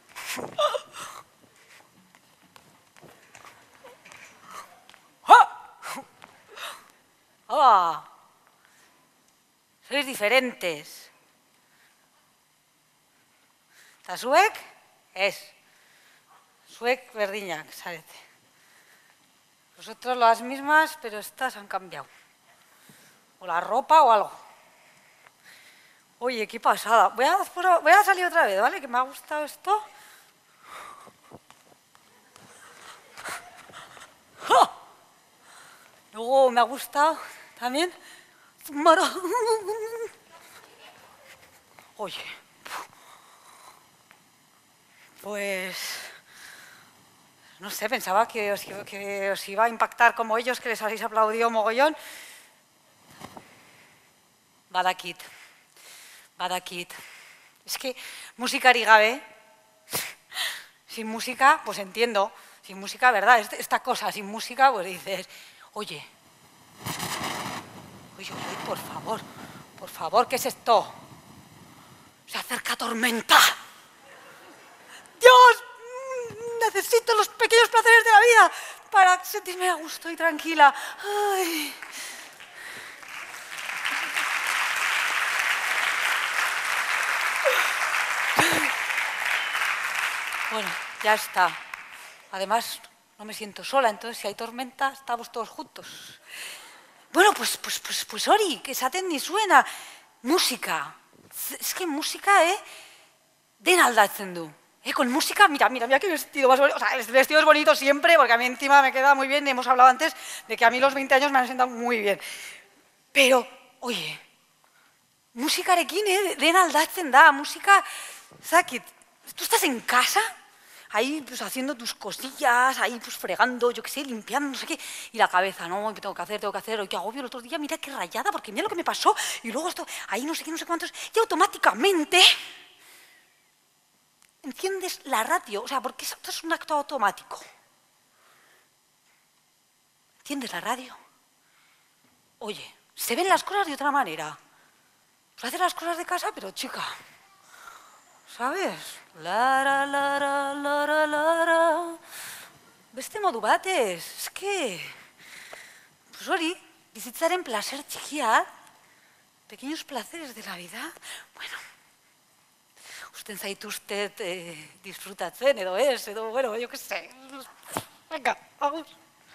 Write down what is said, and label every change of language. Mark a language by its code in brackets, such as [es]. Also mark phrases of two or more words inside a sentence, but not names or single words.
[es] ¡Hola! Sois diferentes. [eu] Eta zuek? Ez. Zuek berdinak, zarete. [es] Vosotros las mismas, pero estas han cambiado. O la ropa o algo. Oye, qué pasada. Voy a salir otra vez, ¿vale? Que me ha gustado esto. ¡Ja! Luego me ha gustado también. Oye. Pues... no sé, pensaba que os iba a impactar como ellos, que les habéis aplaudido mogollón. [eu] Badakit. [es] Es que [eu] musikari gabe, [es] sin música, pues entiendo. Sin música, ¿verdad? Esta cosa, sin música, pues dices, oye, por favor, ¿qué es esto? Se acerca tormenta. Dios, necesito los pequeños placeres de la vida para sentirme a gusto y tranquila. Ay. Bueno, ya está. Además, no me siento sola, entonces si hay tormenta, estamos todos juntos. Bueno, pues [eu] hori, que esaten dizuena, musika. [es] Es que [eu] musika, dena aldatzen du. [es] Con música, mira qué vestido más bonito. O sea, el vestido es bonito siempre, porque a mí encima me queda muy bien. Hemos hablado antes de que a mí los 20 años me han sentado muy bien. Pero, oye, [eu] musikarekin, dena aldatzen da. [es] Música, zakit, tú estás en casa, ahí pues haciendo tus cosillas, ahí pues fregando, yo qué sé, limpiando, no sé qué, y la cabeza, no, tengo que hacer, hoy qué agobio el otro día, mira qué rayada, porque mira lo que me pasó, y luego esto, ahí no sé qué, no sé cuántos, y automáticamente enciendes la radio, o sea, porque esto es un acto automático. Enciendes la radio. Oye, se ven las cosas de otra manera. Pues haces las cosas de casa, pero chica, ¿sabes? Lara, lara, lara, lara. [eu] Beste modu batez, eske... Pues hori, bizitzaren placer txikia, [es] pequeños placeres de la vida, [eu] bueno, usten zaituztet disfrutatzen edo ez, edo, bueno, [es] yo qué sé. Venga, vamos.